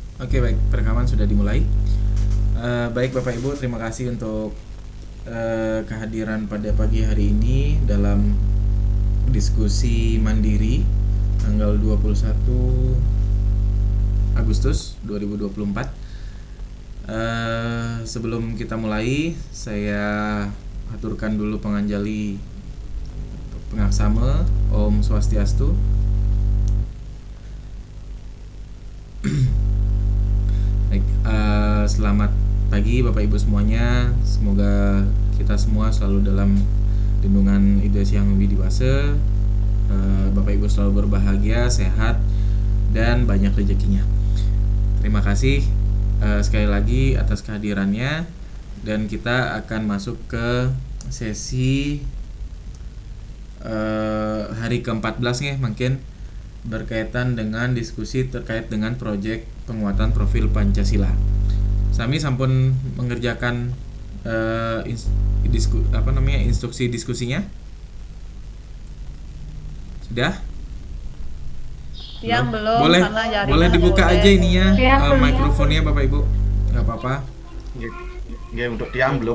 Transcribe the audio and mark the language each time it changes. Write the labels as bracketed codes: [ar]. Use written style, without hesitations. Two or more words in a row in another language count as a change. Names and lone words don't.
[id] Oke, baik, perekaman sudah dimulai. Baik Bapak Ibu, terima kasih untuk kehadiran pada pagi hari ini dalam diskusi mandiri tanggal 21 Agustus 2024. Sebelum kita mulai, saya aturkan dulu penganjali pengaksama. Om Swastiastu. Baik, selamat pagi Bapak Ibu semuanya. Semoga kita semua selalu dalam lindungan Ida Hyang Widiwasa. Bapak Ibu selalu berbahagia, sehat, dan banyak rezekinya. Terima kasih sekali lagi atas kehadirannya. Dan kita akan masuk ke sesi hari ke-14 nih, mungkin berkaitan dengan diskusi terkait dengan proyek penguatan profil Pancasila. [ban] Sami sampun [id] mengerjakan instruksi diskusinya. Sudah? Yang belum boleh, karena jaringan boleh dibuka aja ininya, mikrofonnya Bapak Ibu. Nggak apa-apa. Ya, untuk tiang belum.